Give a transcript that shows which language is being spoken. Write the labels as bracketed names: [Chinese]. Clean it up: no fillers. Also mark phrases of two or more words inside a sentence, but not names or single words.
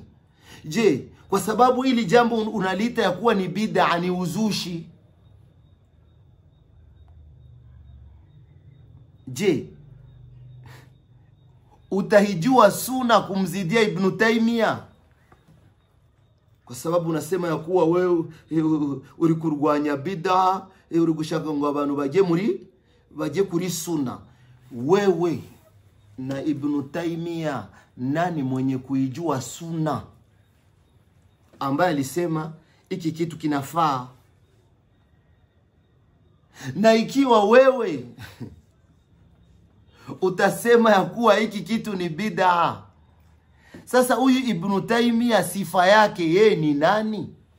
[Swahili] Je, kwa sababu hili jambo unalita ya kuwa ni bid'a, ni uzushi, je, utahijua sunna kumzidia Ibn Taymiyyah? Kwa sababu unasema ya kuwa wewe [Kinyarwanda] uri kurwanya bid'a, uri gushaka ngo abantu baje kuri sunna. [Swahili] Wewe na Ibn Taymiyyah nani mwenye kuijua sunna, ambaye alisema hiki kitu kinafaa? Na ikiwa wewe utasema ya kuwa hiki kitu ni bid'a, sasa huyu Ibn Taymiyyah sifa yake yeye ni nani?